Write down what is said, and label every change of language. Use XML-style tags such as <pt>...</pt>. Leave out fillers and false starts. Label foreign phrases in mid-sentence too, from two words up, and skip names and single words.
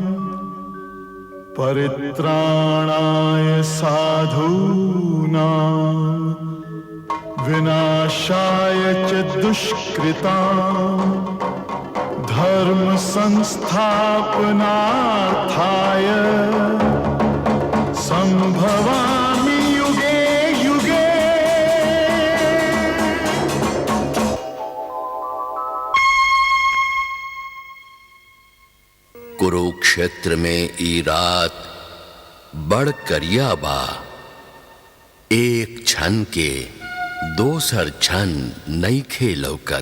<sa>परित्राणाय साधूनां विनाशाय च दुष्कृतां, धर्म संस्थापनार्थाय संभवामि युगे युगे।</sa> <bho>कुरुक्षेत्र में ई रात बड़ करिया बा, एक क्षण के दोसर क्षण नइखे लौकत।</bho>